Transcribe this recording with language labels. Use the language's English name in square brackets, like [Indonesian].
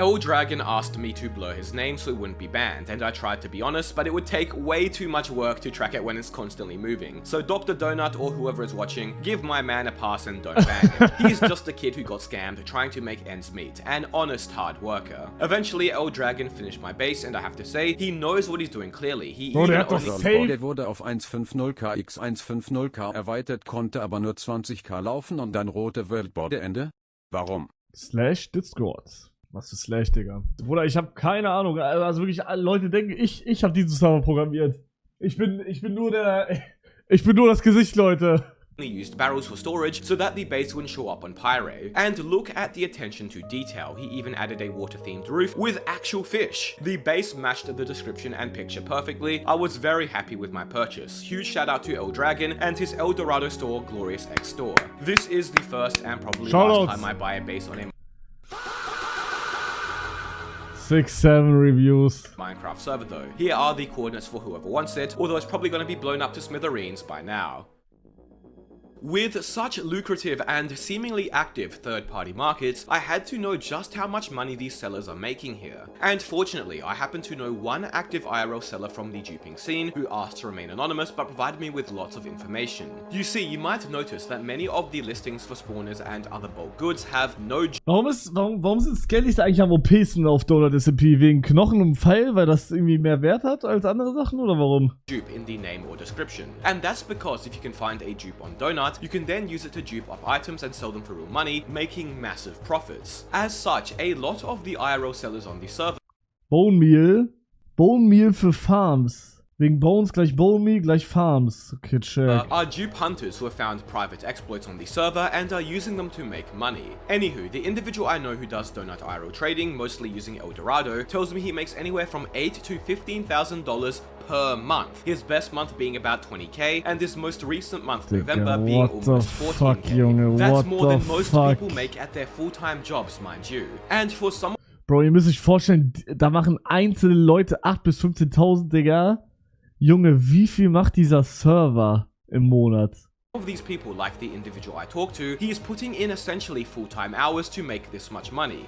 [English] Dragon asked me to blur his name so it wouldn't be banned, and I tried to be honest, but it would take way too much work to track it when it's constantly moving. So Dr. Donut or whoever is watching, give my man a pass and don't ban him. He's just a kid who got scammed trying to make ends meet, an honest hard worker. Eventually, Dragon finished my base, and I have to say, he knows what he's doing clearly. He [German] der [English] even [German] hat doch [English] only... [German] Der wurde auf 150k x 150k erweitert, konnte aber nur 20k laufen und dann rote Worldborder Ende? Warum? Slash Discord. Was für Slash, Digga. Bruder, ich habe keine Ahnung. Also wirklich, alle Leute denken, ich habe diesen Server programmiert. Ich bin nur das Gesicht, Leute. [English] used barrels for storage so that the base wouldn't show up on Pyre. And look at the attention to detail. He even added a water-themed roof with actual fish. The base matched the description and picture perfectly. I was very happy with my purchase. Huge shout out to Dragon and his El Dorado store, Glorious X Store. This is the first and probably last time I buy a base on a 6-7 reviews. Minecraft server though. Here are the coordinates for whoever wants it, although it's probably going to be blown up to smithereens by now. With such lucrative and seemingly active third-party markets, I had to know just how much money these sellers are making here. And fortunately, I happen to know one active IRL seller from the duping scene who asked to remain anonymous but provided me with lots of information. You see, you might notice that many of the listings for spawners and other bulk goods have no [German] Warum sind Skellies eigentlich am OPsten auf Donut SMP? Wegen Knochen und Pfeil, weil das irgendwie mehr Wert hat als andere Sachen, oder warum? [English] dupe in the name or description. And that's because if you can find a dupe on Donut, you can then use it to dupe up items and sell them for real money, making massive profits. As such, a lot of the IRL sellers on the server [German] Bone Meal für Farms. Wegen Bones gleich Bone Meal gleich Farms. Okay, check. [English] are dupe hunters who have found private exploits on the server and are using them to make money. Anywho, the individual I know who does Donut IRL trading, mostly using El Dorado, tells me he makes anywhere from $8,000 to $15,000 per month. His best month being about 20k, and his most recent month, November, being almost 14k. That's more than most people make at their full-time jobs, mind you. And for some [German] Bro, ihr müsst euch vorstellen, da machen einzelne Leute 8.000 bis 15.000, Digga. Junge, wie viel macht dieser Server im Monat? [English] of these people, like the individual I talked to, he is putting in essentially full-time hours to make this much money.